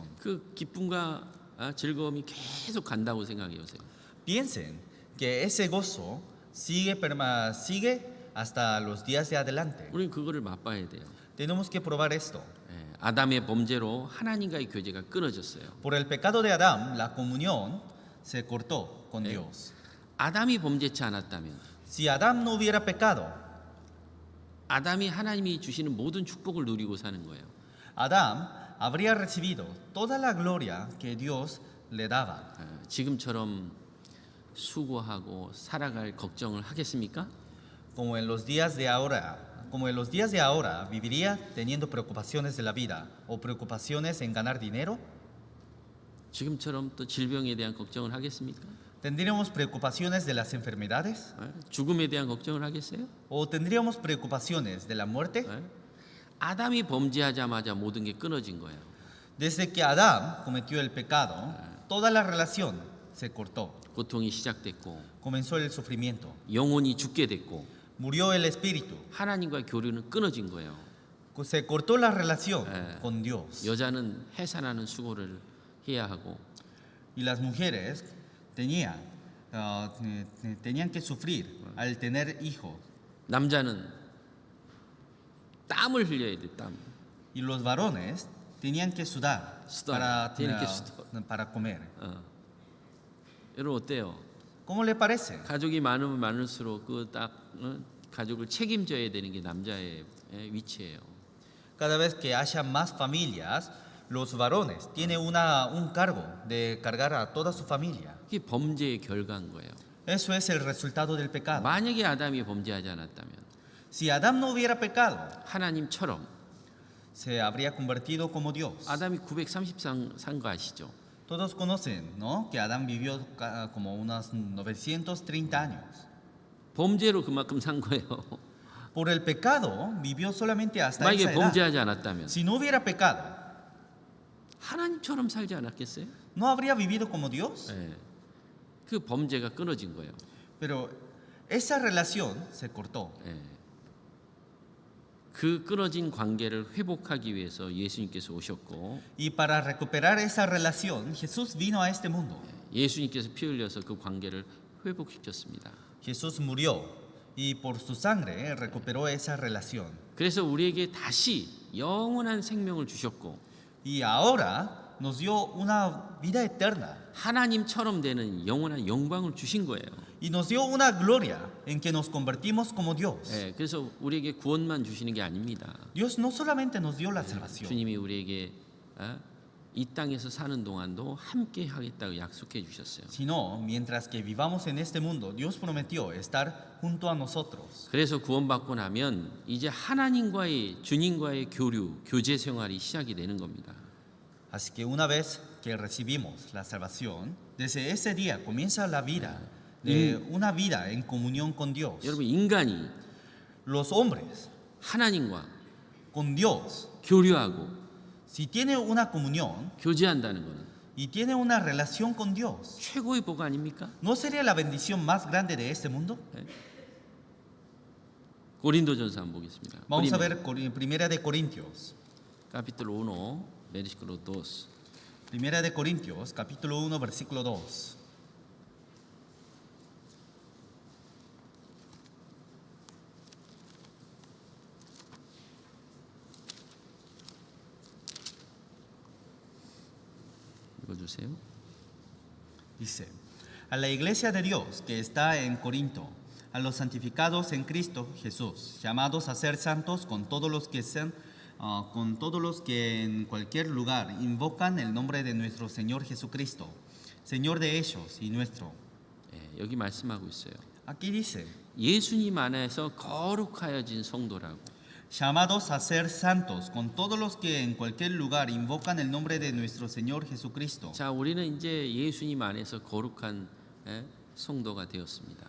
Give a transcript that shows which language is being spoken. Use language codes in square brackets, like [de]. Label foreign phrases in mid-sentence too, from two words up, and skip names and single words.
[ko] 그 기쁨과 즐거움이 계속 간다고 생각해 보세요. [es] Piensen que ese gozo sigue hasta los días de adelante. [ko] 우리는 그거를 맛봐야 돼요. [es] Tenemos que probar esto. [ko] 예, 아담의 범죄로 하나님과의 교제가 끊어졌어요. [es] Por el pecado de Adán, la comunión se cortó con Dios. [ko] 아담이 범죄치 않았다면 [es] Si Adán no hubiera pecado, [ko] 아담이 하나님이 주시는 모든 축복을 누리고 사는 거예요. [es] Adán habría recibido toda la gloria que Dios le daba. [ko] 지금처럼 수고하고 살아갈 걱정을 하겠습니까? [es] Como en los días de ahora, viviría teniendo preocupaciones de la vida o preocupaciones en ganar dinero. [ko] 지금처럼 또 질병에 대한 걱정을 하겠습니까? [es] ¿Tendríamos preocupaciones de las enfermedades? [ko] 죽음에 대한 걱정을 하겠어요? [es] ¿O tendríamos preocupaciones de la muerte? [ko] 아담이 범죄하자마자 모든 게 끊어진 거예요. [es] Desde que Adán cometió el pecado, toda la relación se cortó. [ko] 고통이 시작됐고 [es] Comenzó el sufrimiento. [ko] 영혼이 죽게 됐고 [es] Murió el espíritu. [ko] 하나님과의 교류는 끊어진 거예요. [es] Se cortó la relación con Dios. [ko] 여자는 해산하는 수고를 해야 하고 [es] Y las mujeres tenían que sufrir al tener hijos. [ko] 남자는 땀을 흘려야 돼, 땀. [es] Y los varones tenían que sudar tienen que sudar. para comer. [ko] 여러분 어때요? [es] ¿Cómo le parece? [ko] 가족이 많으면 많을수록 가족을 책임져야 되는 게 남자의 위치예요. [es] Cada vez que haya más familias, los varones tienen un cargo de cargar a toda su familia. [ko] 그게 범죄의 결과인 거예요. [es] Eso es el resultado del pecado. [ko] 만약에 아담이 범죄하지 않았다면 [es] Si Adán no hubiera pecado, [ko] 하나님처럼 [es] se habría convertido como Dios. [ko] 아담이 930산 산 거 아시죠? [es] Todos conocen, ¿no? Que Adán vivió como unos 930 años. [ko] 범죄로 그만큼 산 거예요. [es] Por el pecado vivió solamente hasta [ko] 만약에 [es] esa edad. [ko] 범죄하지 않았다면 [es] Si no hubiera pecado, [ko] 하나님처럼 살지 않았겠어요? [es] ¿no habría vivido como Dios? [ko] 예. 그 범죄가 끊어진 거예요. [es] Pero esa relación se cortó. [ko] 예. 그 끊어진 관계를 회복하기 위해서 예수님께서 오셨고 [es] Y para recuperar esa relación, Jesús vino a este mundo. [ko] 예수님께서 피 흘려서 그 관계를 회복시켰습니다. [es] Jesús murió y por su sangre recuperó esa relación. [ko] 그래서 우리에게 다시 영원한 생명을 주셨고 [es] Y ahora nos dio una vida eterna [ko] 하나님처럼 되는 영원한 영광을 주신 거예요. [es] y nos dio una gloria en que nos convertimos como Dios. [ko] 예, 그래서 우리에게 구원만 주시는 게 아닙니다. [es] Dios no solamente nos dio la salvación, [ko] 주님이 우리에게 이 땅에서 사는 동안도 함께 하겠다고 약속해 주셨어요. [es] sino mientras que vivamos en este mundo, Dios prometió estar junto a nosotros. [ko] 그래서 구원받고 나면 이제 하나님과의 주님과의 교제 생활이 시작이 되는 겁니다. [es] Así que una vez que recibimos la salvación, desde ese día comienza la vida de una vida en comunión con Dios. [ko] 여러분 인간이 [es] Los hombres [ko] 하나님과 [es] con Dios, [ko] 교류하고 [es] si tiene una comunión [ko] 교제한다는 것은 [es] y tiene una relación con Dios, [ko] 최고의 복 아닙니까? [es] ¿no sería la bendición más grande de este mundo? [ko] 고린도전서 한번 보겠습니다. [es] Vamos a ver Primera de Corintios. capítulo 1, versículo 2. Primera de Corintios, capítulo 1, versículo 2. [ko] 읽어주세요. [es] Dice, a la iglesia de Dios que está en Corinto, a los santificados en Cristo Jesús, llamados a ser santos con todos los que en cualquier lugar invocan el nombre de nuestro Señor Jesucristo, Señor de ellos y nuestro. [ko] 예, 여기 말씀하고 있어요. [es] Aquí dice, [ko] 예수님 안에서 거룩하여진 성도라고. [es] llamados a ser santos con todos los que en cualquier lugar invocan el nombre de nuestro Señor Jesucristo. [ko] 자, 우리는 이제 예수님 안에서 거룩한 성도가 되었습니다.